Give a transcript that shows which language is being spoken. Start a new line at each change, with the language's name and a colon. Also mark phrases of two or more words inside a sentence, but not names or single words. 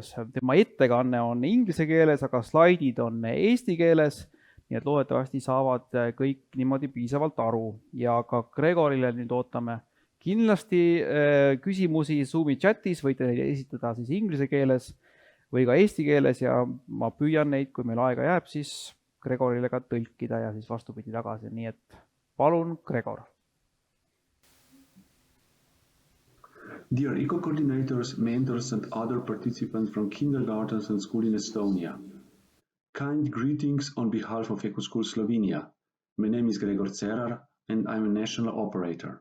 Estonian: Tema ettekanne on inglise keeles, aga slaidid on eesti keeles, nii et loodetavasti saavad kõik niimoodi piisavalt aru ja ka Gregorile nüüd ootame kindlasti küsimusi Zoomi chatis, võite neid esitada siis inglise keeles või ka eesti keeles ja ma püüan neid, kui meil aega jääb, siis Gregorile ka tõlkida ja siis vastupidi tagasi, nii et palun, Gregor.
English: Dear eco-coordinators, mentors and other participants from kindergartens and school in Estonia. Kind greetings on behalf of EcoSchool Slovenia. My name is Gregor Cerar and I'm a national operator.